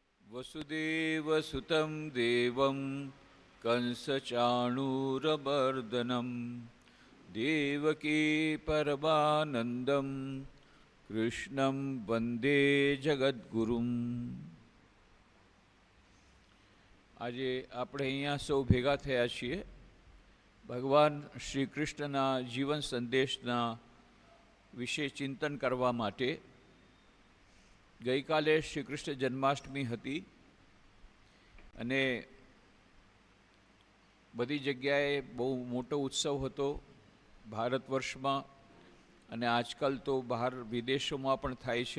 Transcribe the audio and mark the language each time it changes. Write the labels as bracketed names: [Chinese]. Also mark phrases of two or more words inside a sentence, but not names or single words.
[Sanskrit] वसुदेवसुतं देवं कंसचाणूरमर्दनं देवकी परमानन्दं कृष्णं वन्दे जगद्गुरुं। [Gujarati] આજે આપણે અહીંયા સૌ ભેગા થયા છીએ ભગવાન શ્રી કૃષ્ણના જીવન સંદેશના વિશે ચિંતન કરવા માટે। ગઈકાલે શ્રી કૃષ્ણ જન્માષ્ટમી હતી અને બધી જગ્યાએ બહુ મોટો ઉત્સવ હતો ભારત વર્ષમાં, અને આજકાલ તો બહાર વિદેશોમાં પણ થાય છે।